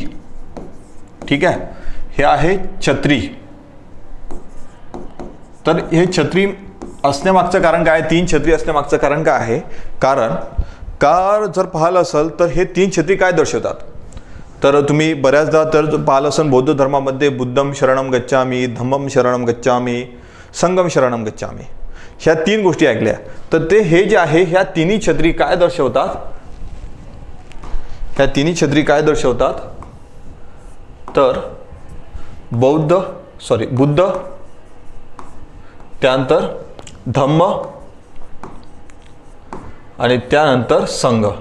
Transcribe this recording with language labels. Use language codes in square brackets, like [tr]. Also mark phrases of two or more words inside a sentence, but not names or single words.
[mr] ठीक आहे. हे आहे छत्री. तर हे छत्री असण्यामागचं कारण काय? 3 छत्री असण्यामागचं कारण काय आहे? कारण जर पाहिलं असेल तर हे 3 छत्री काय दर्शवतात? तर तुम्ही बऱ्याचदा तर पाहिलं असेल बौद्ध धर्मामध्ये [pi] बुद्धम शरणम गच्छामी, धम्मम शरणम गच्छामी, संगम शरणम गच्छामी, [mr] ह्या 3 गोष्टी ऐकल्या. तर ते हे जे आहे ह्या 3ही छत्री काय दर्शवतात? ह्या 3ही छत्री काय दर्शवतात? तर बुद्ध, त्यानंतर धम्म आणि त्यानंतर संघ.